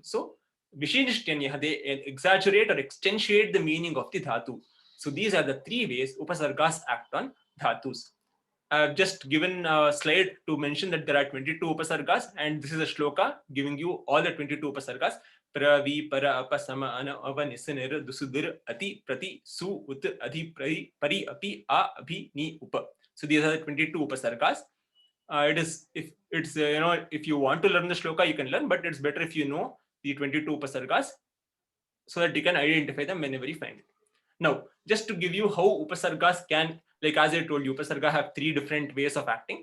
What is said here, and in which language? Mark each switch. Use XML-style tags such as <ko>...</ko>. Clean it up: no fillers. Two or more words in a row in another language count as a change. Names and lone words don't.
<en>So vishinishtyanyah, they exaggerate or accentuate the meaning of the dhatu. So these are the three ways upasargas act on dhatus. I've just given a slide to mention that there are 22 upasargas, and this is a shloka giving you all the 22 upasargas.</en> <sa>Pra, vi, para, apa, sama, ana, ava, nisanir, dusudir, ati, prati, su, ut, adhi, pari, api, a, abhi, ni, upa.</sa> <en>So these are the 22 upasargas. It is, if it's, if you want to learn the shloka, you can learn, but it's better if you know the 22 upasargas so that you can identify them whenever you find it. Now, just to give you how upasargas can, like as I told you, upasarga have three different ways of acting.</en>